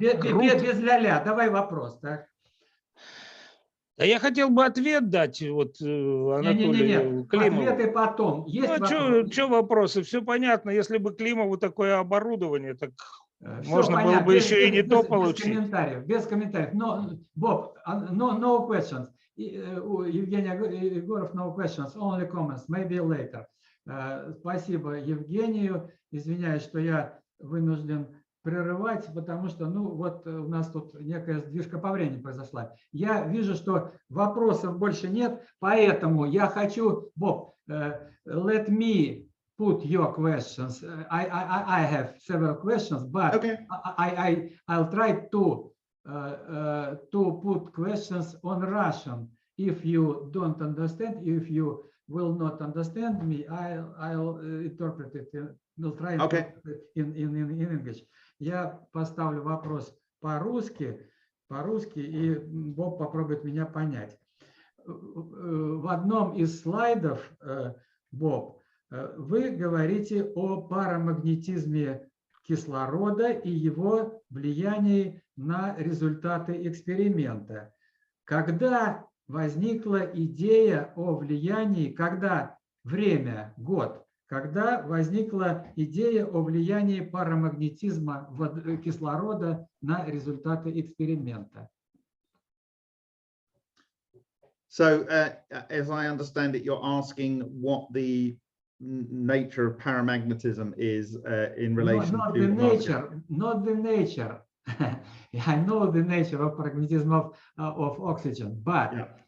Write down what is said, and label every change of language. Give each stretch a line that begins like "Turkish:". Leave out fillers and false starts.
Russian: без ля-ля, давай вопрос. Так? Да я хотел бы ответ дать вот Анатолию Климову. Ответы потом. Есть что вопросы? Все понятно. Если бы Климову такое оборудование, так можно понятно. было бы еще и не то получить. Без комментариев. Но,
English: Боб, no questions. Евгений Егоров, no questions, only comments, maybe later.
Russian: Спасибо Евгению. Извиняюсь, что я вынужден прерывать, потому что, ну, вот у нас тут некая сдвижка по времени произошла. Я вижу, что вопросов больше нет, поэтому я хочу, Боб,
English: let me put your questions. I have several questions, but okay. I'll try to put questions on Russian. If you don't understand, if you will not understand me, I'll interpret it. We'll try in English.
Russian: Я поставлю вопрос по-русски, и Боб попробует меня понять. В одном из слайдов, Боб, вы говорите о парамагнетизме кислорода и его влиянии на результаты эксперимента. Когда возникла идея о влиянии, когда время, год, когда возникла идея о влиянии парамагнетизма кислорода на результаты эксперимента?
English: So, as I understand it, you're asking what the nature of paramagnetism is in relation not to the nature, not the nature. I know the nature of paramagnetism of oxygen, but yeah.